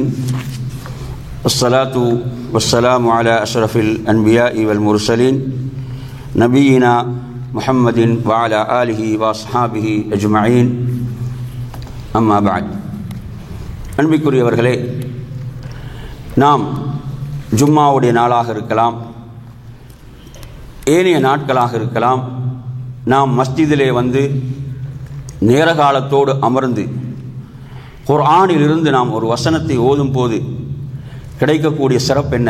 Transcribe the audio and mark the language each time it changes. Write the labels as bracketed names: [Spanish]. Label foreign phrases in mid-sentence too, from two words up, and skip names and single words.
[Arabic] والصلاة والسلام على أشرف الأنبياء والمرسلين نبينا محمد وعلى آله وأصحابه أجمعين أما بعد. [Tamil] அன்பிற்குரியவர்களே, நாம் ஜும்மாவுடைய நாளாக இருக்கலாம், ஏனைய நாட்களாக இருக்கலாம், நாம் மஸ்ஜிதிலே வந்து நேர காலத்தோடு அமர்ந்து குர்ஆனில் இருந்து நாம் ஒரு வசனத்தை ஓதும் போது கிடைக்கக்கூடிய சிறப்பு என்ன?